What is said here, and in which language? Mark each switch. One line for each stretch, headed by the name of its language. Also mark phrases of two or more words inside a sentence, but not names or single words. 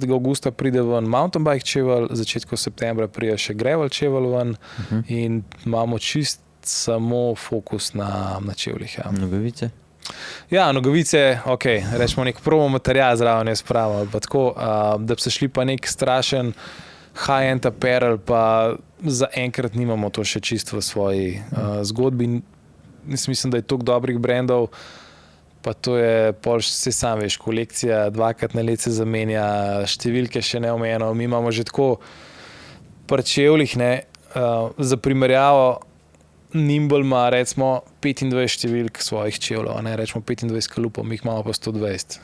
Slovenian: augusta pride ven
English: mountain bike
Slovenian: čevelj, začetku septembra pride še gravel čevelj ven in imamo čist samo fokus na čevljih. Ja. Nogavice? Ja, nogavice, ok, rečemo nek promo material zraven je spravo, pa tako, da bi se šli pa nek strašen
English: high-end apparel,
Slovenian: pa zaenkrat nimamo to še čisto v svoji zgodbi. Mislim, da je toliko dobrih brandov, pa to je, se sam veš, kolekcija 2x na let se zamenja, številke še neomejeno. Mi imamo že tako pri čevljih, za primerjavo, Nimble ima recimo 25 številk svojih čevljev, rečemo 25 kalupov, mi jih imamo pa 120.